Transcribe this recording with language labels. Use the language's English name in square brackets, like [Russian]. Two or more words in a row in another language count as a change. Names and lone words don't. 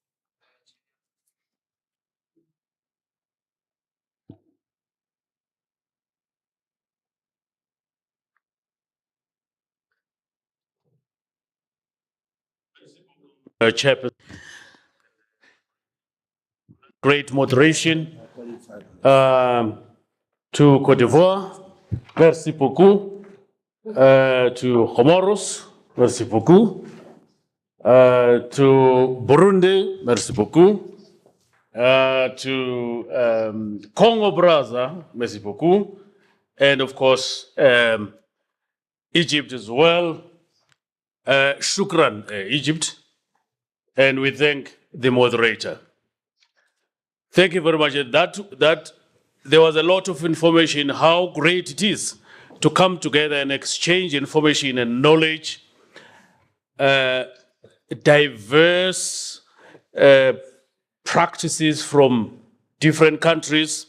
[English] Chairperson, great moderation. To Cote d'Ivoire, [French] merci beaucoup. [English] To Comoros, [French] merci beaucoup. [English] To Burundi, [French] merci beaucoup. [English] To Congo Brazza, [French] merci beaucoup. [English] And of course, Egypt as well. Shukran, Egypt. And we thank the moderator. Thank you very much. That there was a lot of information, how great it is to come together and exchange information and knowledge, diverse practices from different countries.